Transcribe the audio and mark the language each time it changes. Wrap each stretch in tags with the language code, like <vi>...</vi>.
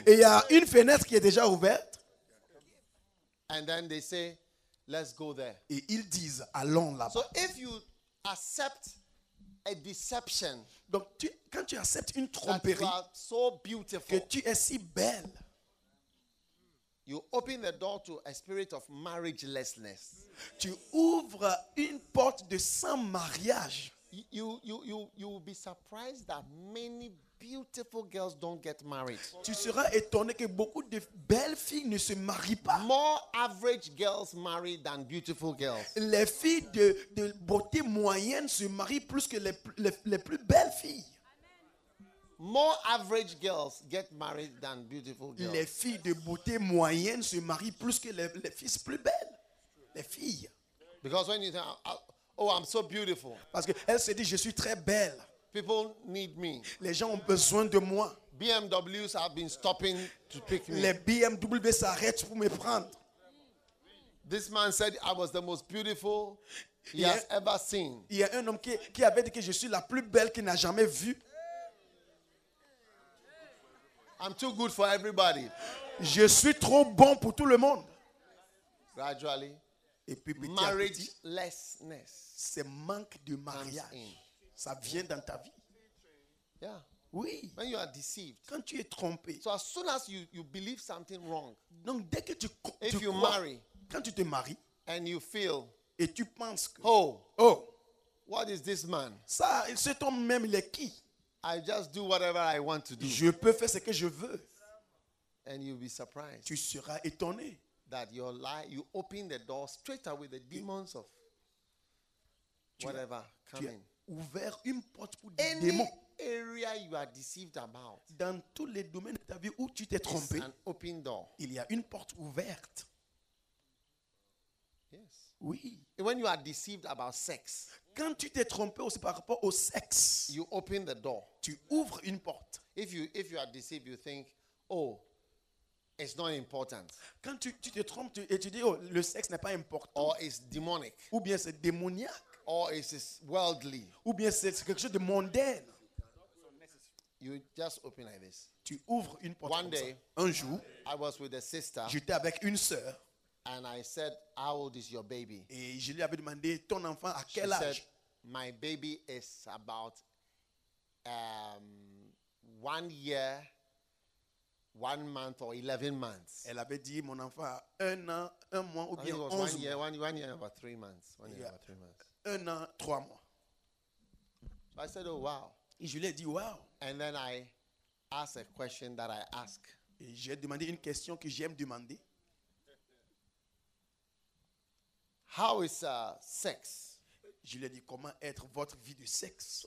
<fr>Et il y a une fenêtre qui est déjà ouverte.</fr> <en>And then they say, let's go there.</en> <fr>Et ils disent, allons là-bas.</fr> <en>So if you accept a deception.</en> <fr>Donc tu, quand tu acceptes une tromperie,</fr> <en>so beautiful,</en> <fr>que tu es si belle,</fr> <en>you open the door to a spirit of marriagelessness.</en> <fr>Tu ouvres une porte de sans mariage.</fr> <en>You will be surprised that many beautiful girls don't get married.</en> <fr>Tu seras étonné que beaucoup de belles filles ne se marient pas.</fr> <en>More average girls marry than beautiful girls.</en> <fr>Les filles de beauté moyenne se marient plus que les plus belles filles.</fr> <en>More average girls get married than beautiful girls.</en> <fr>Les filles de beauté moyenne se marient plus que les filles plus belles. Les filles.</fr> <en>Because when you say, oh, I'm so beautiful.</en> <fr>Parce que elle se dit, je suis très belle.</fr> <en>People need me.</en> <fr>Les gens ont besoin de moi.</fr> <en>BMWs have been stopping to pick me.</en> <fr>Les BMW s'arrêtent pour me prendre.</fr> <en>This man said I was the most beautiful he has ever seen.</en> <fr>Il y a un homme qui avait dit que je suis la plus belle qu'il n'a jamais vue.</fr> <en>I'm too good for everybody.</en> <fr>Je suis trop bon pour tout le monde.</fr> <en>Gradually,</en> <fr>et puis, petit</fr> <en>marriagelessness,</en> <fr>ce manque de mariage. Ça vient dans ta vie.</fr> <en>Yeah.</en> <fr>Oui.</fr> <en>When you are deceived.</en> <fr>Quand tu es trompé.</fr> <en>So as soon as you believe something wrong.</en> <fr>Donc dès que tu</fr> <en>if</en> <fr>tu</fr> <en>you</en> <fr>crois,</fr> <en>marry.</en> <fr>Quand tu te maries.</fr> <en>And you feel.</en> <fr>Et tu penses que.</fr> <en>Oh. What is this man?</en> <fr>Ça, cet homme même, il est qui?</fr> <en>I just do whatever I want to do.</en> <fr>Je peux faire ce que je veux.</fr> <en>And you'll be surprised.</en> <fr>Tu seras étonné.</fr> <en>That your lie, you open the door straight away the demons of whatever coming.</en> <fr>Ouvert une porte pour</fr> <en>any</en> <fr>des démons.</fr> <en>Area you are deceived about,</en> <fr>dans tous les domaines de ta vie où tu t'es trompé,</fr> <en>open door.</en> <fr>Il y a une porte ouverte.</fr> <en>Yes.</en> <fr>Oui.</fr> <en>When you are deceived about sex,</en> <fr>quand tu t'es trompé aussi par rapport au sexe,</fr> <en>you open the door.</en> <fr>Tu ouvres une porte.</fr> <en>If you are deceived, you think, oh, it's not important.</en> <fr>Quand tu te trompes et tu dis, oh, le sexe n'est pas important.</fr> <en>Or it's demonic.</en> <fr>Ou bien c'est démoniaque.</fr> <en>Or it's worldly.</en> <fr>Ou bien c'est quelque chose de mondain.</fr> <en>You just open like this.</en> <fr>Tu ouvres une porte.</fr> <en>One day,</en> <fr>un jour,</fr> <en>I was with a sister.</en> <fr>J'étais avec une sœur.</fr> <en>And I said, "How old is your baby?"</en> <fr>Et je lui avais demandé, ton enfant à quel âge?</fr> <en>She said, "My baby is about 1 year, 1 month, or 11 months."</en> <fr>Elle avait dit, mon enfant a un an, un mois, ou bien 11 mois.</fr> <en>One year, about 3 months.</en> <fr>Un an, 3 mois.</fr> <en>So I said, "Oh wow."</en> <fr>Et je lui ai dit, wow.</fr> <en>And then I asked a question that I ask.</en> <fr>Et j'ai demandé une question que j'aime demander.</fr> <en>How is sex?</en> <fr>Je lui ai dit, comment être votre vie de sexe?</fr>